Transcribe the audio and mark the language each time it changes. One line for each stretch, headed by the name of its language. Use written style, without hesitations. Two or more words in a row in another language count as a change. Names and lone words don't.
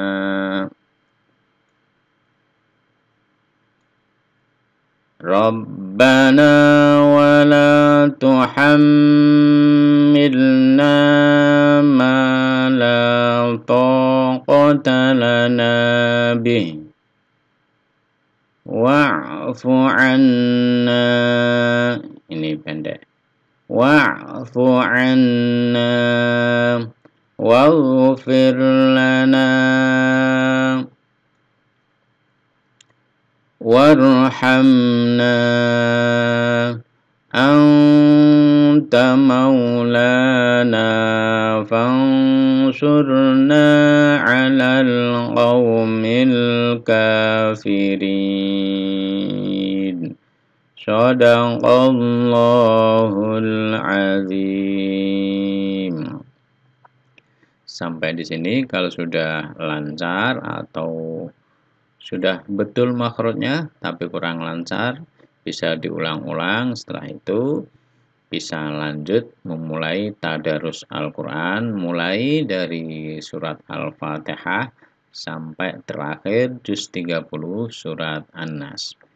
Arabic: ربنا ولا تحملنا ما لا طاقة لنا به واعف عنا
Indonesian: ini pendek
Arabic: واعف عنا واغفر لنا وارحمنا أنت مولانا فانصرنا على القوم الكافرين صدق الله العظيم.
Indonesian: Sampai di sini kalau sudah lancar atau sudah betul makhrajnya tapi kurang lancar, bisa diulang-ulang. Setelah itu bisa lanjut memulai tadarus Al-Quran, mulai dari surat Al-Fatihah sampai terakhir juz 30 surat An-Nas.